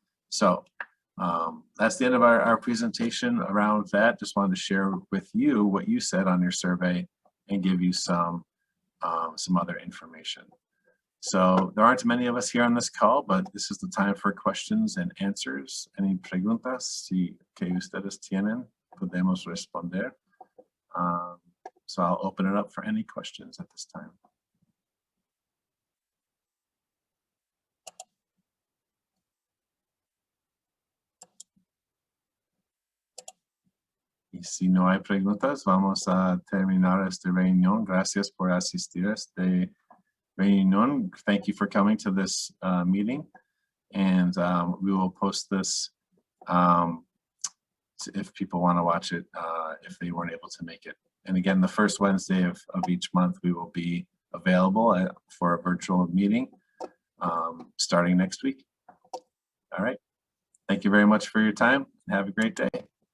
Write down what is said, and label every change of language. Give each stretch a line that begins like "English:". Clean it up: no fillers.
English: So that's the end of our presentation around that. Just wanted to share with you what you said on your survey and give you some other information. So there aren't many of us here on this call, but this is the time for questions and answers. Any
Spanish: preguntas que ustedes tienen, podemos responder.
English: So I'll open it up for any questions at this time.
Spanish: Y si no hay preguntas, vamos a terminar esta reunión. Gracias por asistir a esta reunión.
English: Thank you for coming to this meeting. And we will post this if people want to watch it, if they weren't able to make it. And again, the first Wednesday of each month, we will be available for a virtual meeting starting next week. All right. Thank you very much for your time. Have a great day.